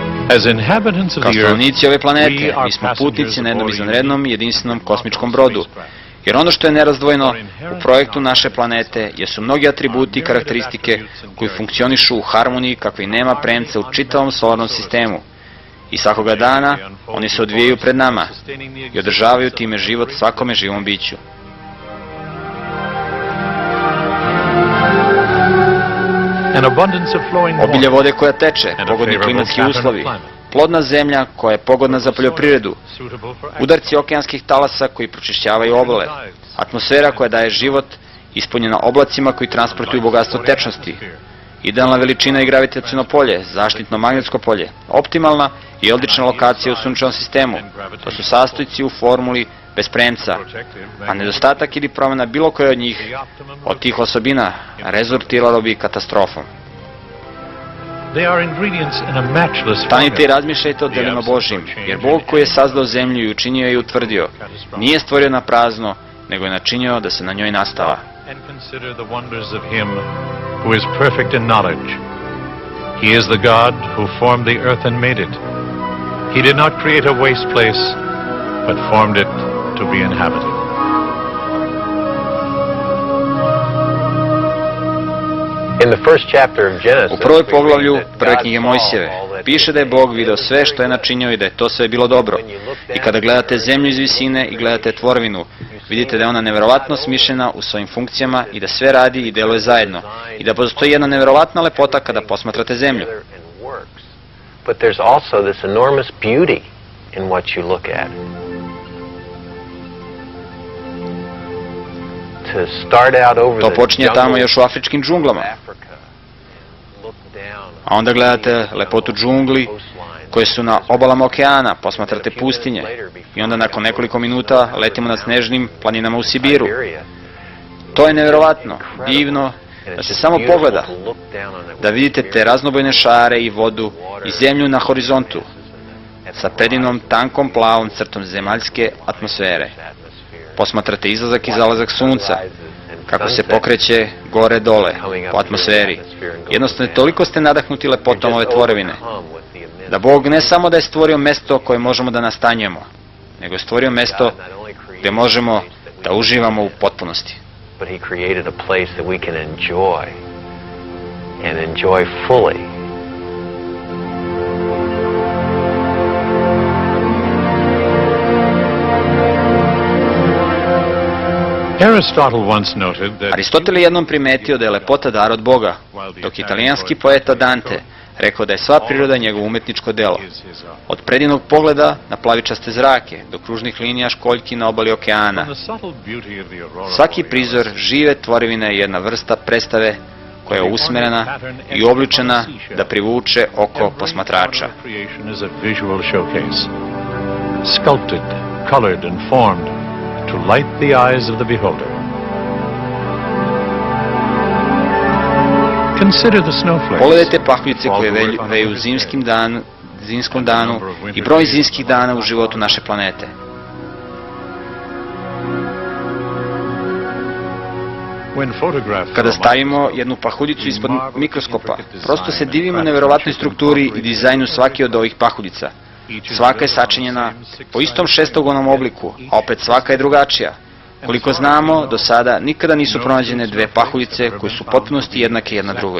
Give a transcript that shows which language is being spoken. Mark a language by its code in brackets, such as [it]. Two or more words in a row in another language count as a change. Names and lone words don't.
[en] As inhabitants of [sr] Kao [en] the Earth, [sr] stanovnici ove planete, [en] we are [sr] mi smo [en] passengers [sr] putnici na jednom [en] aboard a [sr] izvanrednom [en] unique [sr] jedinstvenom [en] technological [sr] kosmičkom brodu. [en] spacecraft. [sr] Jer ono što je nerazdvojno u projektu naše planete jesu mnogi atributi i karakteristike koji funkcionišu u harmoniji kakvi nema premca u čitavom solarnom sistemu. I svakoga dana oni se odvijaju pred nama i održavaju time život svakome živom biću. [en] An abundance of flowing [sr] Obilje [en] water, [sr] vode koja teče, [en] and a [sr] pogodni [en] favorable [sr] klimatski [en] pattern of [sr] uslovi, [en] climate. [sr] plodna zemlja koja je pogodna za poljoprivredu, [en] Suitable for [sr] udarci okeanskih talasa koji pročišćavaju obale, atmosfera koja daje život, ispunjena oblacima koji transportuju bogatstvo tečnosti, idealna veličina i gravitaciono polje, zaštitno magnetsko polje, optimalna i odlična lokacija u sunčevom sistemu. To su sastojci u formuli bez premca, a nedostatak ili promjena bilo koje od njih, od tih osobina, rezultiralo bi katastrofom. [en] They are ingredients in a matchless [sr] Stanite i [en] formula. [sr] razmišljajte o delima Božjim, jer Bog koji je sazdao zemlju i učinio je i utvrdio, nije stvorio na prazno, nego je načinio da se na njoj nastava. [en] And consider the wonders of Him who is perfect in knowledge. He is the God who formed the earth and made it. He did not create a waste place, but formed it to be inhabited. In the first chapter of Genesis, [sr] U prvoj [en] we read [sr] poglavlju [en] that [sr] prve [en] God [sr] knjige [en] saw [sr] Mojsijeve [en] all that [sr] piše [en] he [sr] da je [en] had [sr] Bog [en] made, [sr] video sve što je načinio i da je to sve bilo dobro. I kada gledate zemlju iz visine i gledate tvorevinu, vidite da je ona neverovatno smišljena u svojim funkcijama i da sve radi i deluje zajedno. I da postoji jedna neverovatna lepota kada posmatrate zemlju. [en] and works. But there's also this enormous beauty in what you look at. To start out over [sr] To [en] the [sr] počinje tamo [en] jungles [sr] još u afričkim džunglama. [en] of Africa, look down [sr] A onda gledate lepotu džungli koje su na obalama okeana, posmatrate pustinje i onda nakon nekoliko minuta letimo nad snežnim planinama u Sibiru. [en] Siberia. [sr] To je neverovatno, divno, da se samo pogleda, da vidite te raznobojne šare i vodu i zemlju na horizontu sa predivnom tankom plavom crtom zemaljske atmosfere. Posmatrate izlazak i zalazak sunca, kako se pokreće gore dole po atmosferi. Jednostavno toliko ste nadahnuti lepotom ove tvorevine, da Bog ne samo da je stvorio mesto koje možemo da nastanjujemo, nego je stvorio mesto gde možemo da uživamo u potpunosti. [en] But he created a place that we can enjoy and enjoy fully. Aristotle once noted that [sr] Aristotel je jednom primetio da je lepota dar od Boga, dok italijanski poeta Dante rekao da je sva priroda njegovo umetničko delo. Od predivnog pogleda na plavičaste zrake, do kružnih linija školjki na obali okeana. [en] from the subtle beauty of the aurora [sr] Svaki [en] borealis, [sr] prizor žive tvorevine je jedna vrsta predstave koja je usmerena i obličena da privuče oko posmatrača. [en] creation is a visual showcase, sculpted, colored, and formed to light the eyes of the beholder. Consider the snowflakes. [sr] Pogledajte pahuljice koje veju zimskom danu i broj zimskih dana u životu naše planete. [en] When photographed [sr] Kada [en] from a [sr] stavimo [en] microscope, [sr] jednu pahuljicu ispod [en] we marvel at the [sr] mikroskopa, [en] intricate [sr] prosto [en] design [sr] se [en] and [sr] divimo [en] craftsmanship [sr] neverovatnoj [en] and [sr] strukturi i [en] quality [sr] dizajnu [en] of [sr] svake od ovih pahuljica. [en] Each is [sr] Svaka je [en] built on the [sr] sačinjena [en] same [sr] po istom [en] six-sided [sr] šestogonom [en] frame, [sr] obliku, [en] yet [sr] a opet [en] each [sr] svaka je drugačija. Koliko znamo, do sada nikada nisu [en] No [sr] pronađene [en] two [sr] dve [en] snowflakes [sr] pahuljice [en] have ever [sr] koje [en] been [sr] su [en] found [sr] potpunosti [en] to be [sr] jednake jedna [en] exactly [sr] drugoj.